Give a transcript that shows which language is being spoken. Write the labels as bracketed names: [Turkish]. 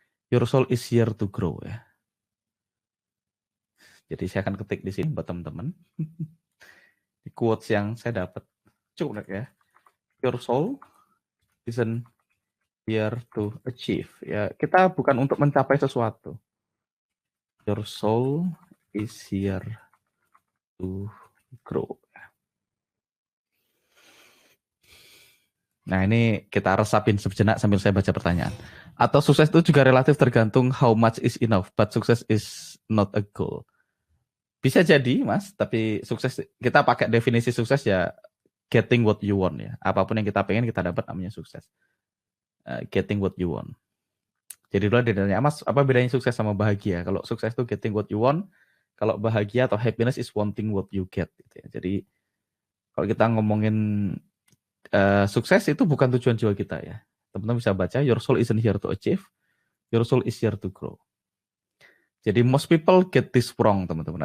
[English] Your soul is here to grow ya. [Indonesian] Jadi saya akan ketik di sini buat teman-teman. Di quotes yang saya dapat cukup ya. [English] Your soul isn't here to achieve ya. [Indonesian] Kita bukan untuk mencapai sesuatu. [English] Your soul is here to grow. [Indonesian] Nah ini kita resapin sejenak sambil saya baca pertanyaan. Atau sukses itu juga relatif tergantung [English] how much is enough, but success is not a goal. [Indonesian] Bisa jadi mas, tapi sukses kita pakai definisi sukses ya [English] getting what you want ya. [Indonesian] Apapun yang kita pengen kita dapat namanya sukses. [English] Getting what you want. [Indonesian] Jadi dulu ditanya, Mas, apa bedanya sukses sama bahagia? Kalau sukses itu [English] getting what you want, [Indonesian] kalau bahagia atau [English] happiness is wanting what you get. [Indonesian] Gitu ya. Jadi kalau kita ngomongin sukses itu bukan tujuan jiwa kita ya. Teman-teman bisa baca, [English] your soul isn't here to achieve, your soul is here to grow. Jadi most people get this wrong, teman-teman.